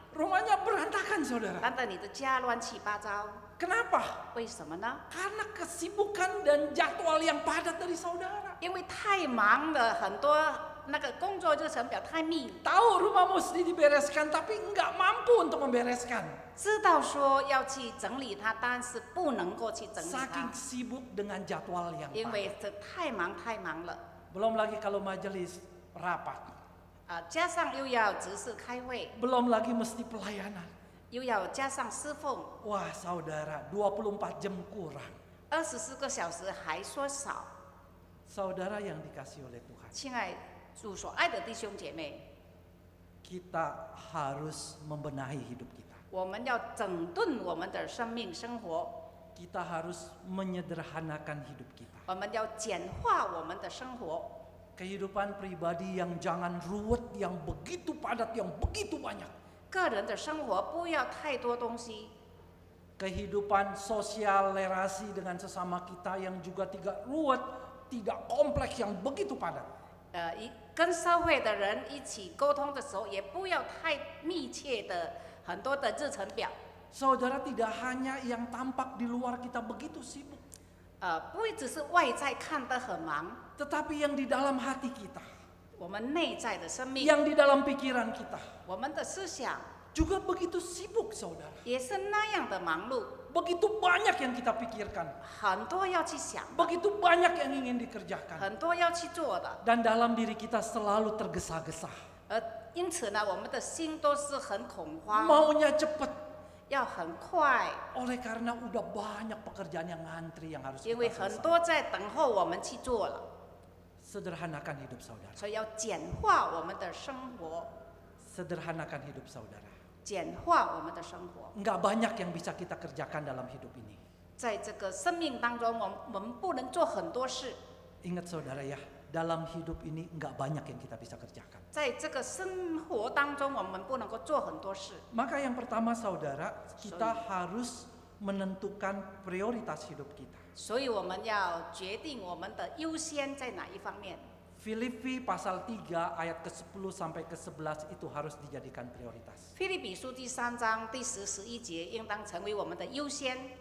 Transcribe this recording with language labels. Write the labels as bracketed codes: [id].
[id] rumahnya berantakan saudara. [zh] 但是你的家乱七八糟， [id] Kenapa? [zh] 为什么呢？ [id] Karena kesibukan dan jadwal yang padat dari saudara. [zh] 因为太忙了，很多那个工作日程表太密， [id] Tahu rumah mesti dibereskan tapi nggak mampu untuk membereskan. [zh] 知道说要去整理它，但是不能够去整理 [id] Saking [zh] 它， [id] sibuk dengan jadwal yang [zh] 因 [id] padat. [zh] 为这太忙了。 [id] Belum lagi kalau majelis rapat. [zh] 加上又要执事开会， [id] Belum lagi mesti pelayanan. [zh] 又要加上侍奉， [id] Wah saudara, 24 jam kurang. [zh] 24个小时还说少。 [id] Saudara yang dikasih oleh Tuhan. [zh] 亲爱主所爱的弟兄姐妹， [id] Kita harus membenahi hidup kita. [zh] 我们要整顿我们的生命生活， [id] Kita harus menyederhanakan hidup kita. [zh] 我们要简化我们的生活。 [id] Kehidupan pribadi yang jangan ruwet, yang begitu padat, yang begitu banyak. [zh] 个人的生活不要太多东西， [id] Kehidupan sosial relasi dengan sesama kita yang juga tidak ruwet, tidak kompleks, yang begitu padat. [zh] 跟社会的人一起沟通的时候，也不要太密切的很多的日程表。 [id] Saudara, tidak hanya yang tampak di luar kita begitu sibuk, [zh] 不会只是外在看得很忙， [id] tetapi yang di dalam hati kita, [zh] 我们内在的生命， [id] yang di dalam pikiran kita [zh] 我们的思想 [id] juga begitu sibuk, saudara. [zh] 也是那样的忙碌， [id] Begitu banyak yang kita pikirkan, [zh] 很多要去想的， [id] begitu banyak yang ingin dikerjakan, [zh] 很多要去做的， [id] dan dalam diri kita selalu tergesa-gesa. [zh] 因此呢，我们的心都是很恐慌， [id] Maunya cepat, [zh] 要很快， [id] oleh karena udah banyak pekerjaan yang ngantri yang harus [zh] 因为 [id] kita [zh] 很 [id] selesaikan. [zh] 多在等候我们去做了。 [id] Sederhanakan hidup saudara. [zh] 所以要简化我们的生活， [id] Sederhanakan hidup saudara. [zh] 简化我们的生活。 [id] Enggak banyak yang bisa kita kerjakan dalam hidup ini. [zh] 在这个生命当中，我们不能做很多事。 [id] Ingat saudara ya, dalam hidup ini enggak banyak yang kita bisa kerjakan. [zh] 在这个生活当中，我们不能够做很多事。 [id] Maka yang pertama saudara, kita harus menentukan prioritas hidup kita. [zh] 所以我们要决定我们的优先在哪一方面。 [id] Filipi pasal 3 ayat ke-10 sampai ke-11 itu harus dijadikan prioritas. [zh] 腓立比书第3章第10、11节应当成为我们的优先。